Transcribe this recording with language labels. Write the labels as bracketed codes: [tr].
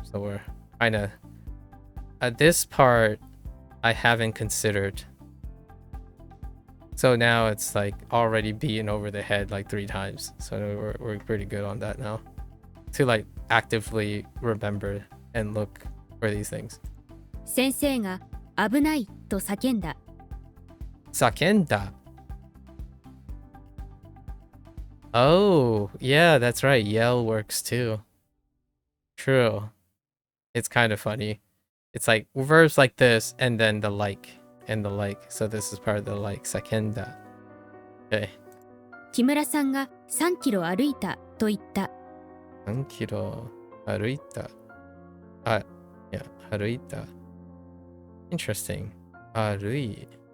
[en] So we're kind of this part I haven't considered. So now it's like already beaten over the head like 3 times. So we're pretty good on that now. To like actively remember and look for these things. [ja] 先生が危ないと叫んだ。 Sakenda. [en] Oh, yeah, that's right. Yell works too. True. It's kind of funny. It's like verbs like this and then the like and the like. So this is part of the like. Sakenda. Okay. [ja] 木村さんが3キロ歩いたと言った。 3キロ歩いた。あ、いや、歩いた。 [en] Interesting. [ja] 歩い。